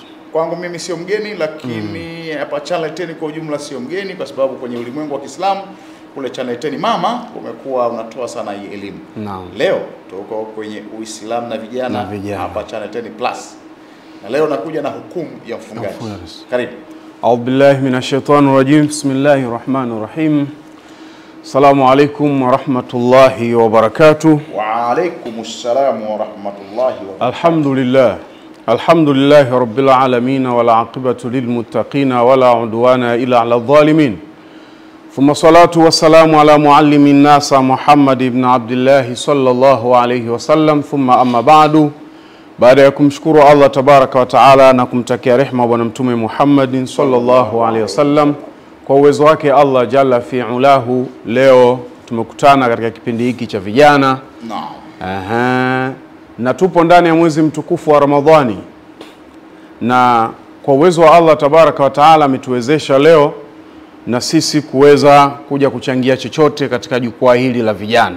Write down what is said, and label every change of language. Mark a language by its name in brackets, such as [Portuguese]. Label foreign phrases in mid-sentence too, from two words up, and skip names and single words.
[Swahili] Kwangu mimi sio mgeni, lakini hapa Channel 10 kwa ujumla sio mgeni kwa sababu kwenye ulimwengu wa Kiislamu kule Channel 10 mama umekuwa unatoa sana hii elimu. Naam. Leo tuko kwenye Uislamu na vijana hapa Channel 10 Plus. Na leo nakuja na hukumu ya mfungaji. Karibu. [Arabic] أعوذ بالله من الشيطان الرجيم. بسم الله الرحمن الرحيم. السلام عليكم ورحمة الله وبركاته. وعليكم السلام ورحمة الله وبركاته. Alhamdulillah. الحمد لله رب العالمين والعاقبة للمتقين ولا عدوان إلا على الظالمين. ثم الصلاة والسلام على معلم الناس محمد بن عبد الله صلى الله عليه وسلم. ثم أما بعد. [Swahili] Baada ya kumshukuru [Arabic] الله تبارك وتعالى [Swahili] na kumtakia rehema bwana mtume Muhammad [Arabic] صلى الله عليه وسلم, [Swahili] kwa uwezo wake [Arabic] الله جل في علاه, [Swahili] leo tumekutana katika kipindi hiki cha vijana. Naam. Na tupo ndani ya mwezi mtukufu wa Ramadhani, na kwa uwezo wa [Arabic] الله تبارك وتعالى [Swahili] ametuwezesha leo na sisi kuweza kuja kuchangia chochote katika jukwaa hili la vijana.